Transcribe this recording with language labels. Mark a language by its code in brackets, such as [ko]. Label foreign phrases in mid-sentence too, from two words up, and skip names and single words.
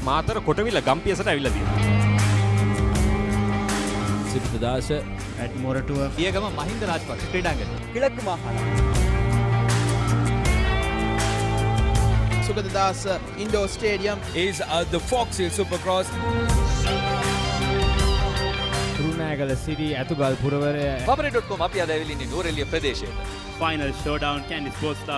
[si] මාතර කොටවිල ගම්පියසට ඇවිල්ලා තියෙනවා. සිද්ධාස [en] at Moratua [si] පියගම මහින්ද රාජපක්ෂ ක්‍රීඩාංගණය. [ta] கிழக்கு மாகாணம் சுகததாஸ் இண்டோர் ஸ்டேடியம் [en] is the Fox Hill Supercross. [si] රුණෑගල සිරි ඇතුගල් පුරවරය Papare.com අපි අද ඇවිල්ලා ඉන්නේ නුවරඑළිය ප්‍රදේශයේ. [en] Final showdown Candy Sports Club.